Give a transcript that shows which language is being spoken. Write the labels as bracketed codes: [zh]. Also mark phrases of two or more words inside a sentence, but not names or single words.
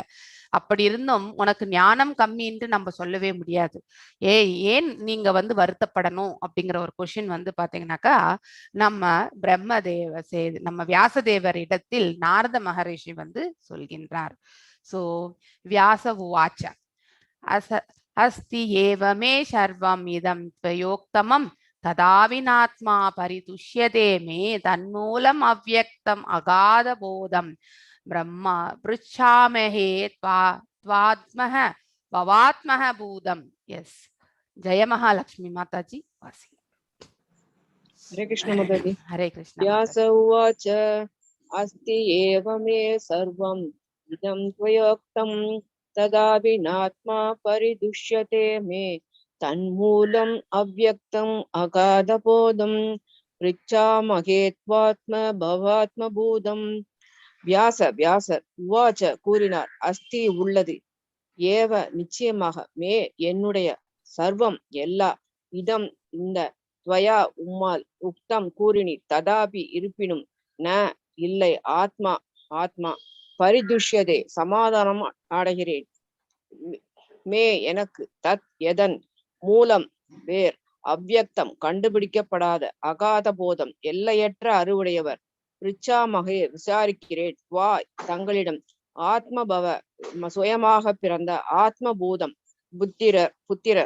[ta] அப்படி இருந்தும் உனக்கு ஞானம் கம்மி என்று நம்ம சொல்லவே முடியாது. ஏன் நீங்க வந்து வருத்தப்படணும் அப்படிங்கிற ஒரு கொஸ்டின் வந்து பாத்தீங்கன்னாக்கா நம்ம நம்ம வியாசதேவர் இடத்தில் நாரத மகரிஷி வந்து சொல்கின்றார். [sa] சோ व्यास उवाच अस्ति एव मे सर्वम् इदं त्वयोक्तमं तदा विनात्मा परितुष्यते मे तन्मूलम् अव्यक्तम् अगाधबोधं ब्रह्म पृच्छामहे त्वात्मः भवात्मः भूतम्. यस, जय महालक्ष्मी माताजी. वासी हरे कृष्ण माताजी. हरे कृष्ण. व्यास उवाच अस्ति एव मे सर्वम् इदं त्वयोक्तं तदा विनात्मा परिदुष्यते मे तन्मूलम् अव्यक्तम् अगाधबोधं पृच्छामहे त्वात्म भवात्मभूतम्. [ta] வியாசர் உவாச்ச கூறினார், அஸ்தி உள்ளது, ஏவ நிச்சயமாக, மே என்னுடைய, சர்வம் எல்லா, இதம் இந்த, துவயா உம்மால், உக்தம் கூறினீர், ததாபி இருப்பினும், ந இல்லை, [sa] आत्मा परितुष्यते [ta] சமாதானம் அடைகிறேன், மே எனக்கு, தத் எதன், மூலம் வேர், அவ்யக்தம் கண்டுபிடிக்கப்படாத, [sa] अगाध बोधम् [ta] எல்லையற்ற அறிவுடையவர், ரிச்சாமகே விசாரிக்கிறேன், வா தங்களிடம், ஆத்மபவ சுயமாக பிறந்த ஆத்மபூதம் புத்திரர்.